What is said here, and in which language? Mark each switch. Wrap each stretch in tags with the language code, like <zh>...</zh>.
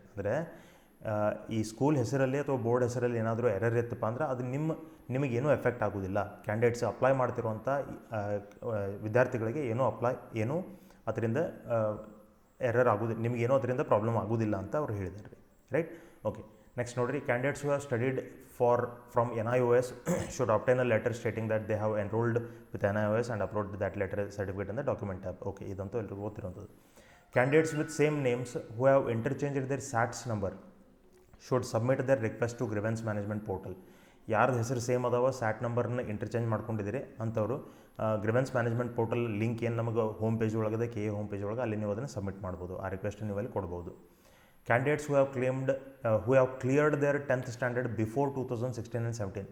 <kn>ಅಂದರೆ ಈ ಸ್ಕೂಲ್ ಹೆಸರಲ್ಲಿ ಅಥವಾ ಬೋರ್ಡ್ ಹೆಸರಲ್ಲಿ ಏನಾದರೂ ಎರರ್ ಇತ್ತಪ್ಪ ಅಂದ್ರೆ ಅದು ನಿಮಗೇನೂ ಎಫೆಕ್ಟ್ ಆಗೋದಿಲ್ಲ. ಕ್ಯಾಂಡಿಡೇಟ್ಸ್ ಅಪ್ಲೈ ಮಾಡ್ತಿರುವಂಥ ವಿದ್ಯಾರ್ಥಿಗಳಿಗೆ ಏನೂ ಅದರಿಂದ ಎರರ್ ಆಗೋದಿಲ್ಲ, ನಿಮಗೇನೋ ಅದರಿಂದ ಪ್ರಾಬ್ಲಮ್ ಆಗೋದಿಲ್ಲ ಅಂತ ಅವ್ರು ಹೇಳಿದ್ದಾರೆ.</kn> <en>Right, okay. Next ನೋಡಿರಿ, candidates who have studied from NIOS should obtain a letter stating that they have enrolled with NIOS and upload that letter certificate in the document tab. Okay,</en> <kn>ಇದಂತೂ ಎಲ್ರಿಗೂ ಗೊತ್ತಿರೋಂಥದ್ದು.</kn> <en>Candidates with same names who have interchanged their SATS number should submit their request to grievance management portal.</en> <kn>ಯಾರ್ದು ಹೆಸರು same ಅದಾವ, sat ನಂಬರ್ನ interchange ಮಾಡ್ಕೊಂಡಿದ್ದೀರಿ ಅಂಥವ್ರು grievance management portal link ಏನು ನಮಗೆ home page ಒಳಗದೆ, KA home page ಒಳಗೆ, ಅಲ್ಲಿ ನೀವು ಅದನ್ನು ಸಬ್ಮಿಟ್ ಮಾಡ್ಬೋದು. ಆ ರಿಕ್ವೆಸ್ಟ್ ನೀವು ಅಲ್ಲಿ ಕೊಡ್ಬೋದು.</kn> <en>Candidates who have cleared their 10th standard before 2016 and 17.</en>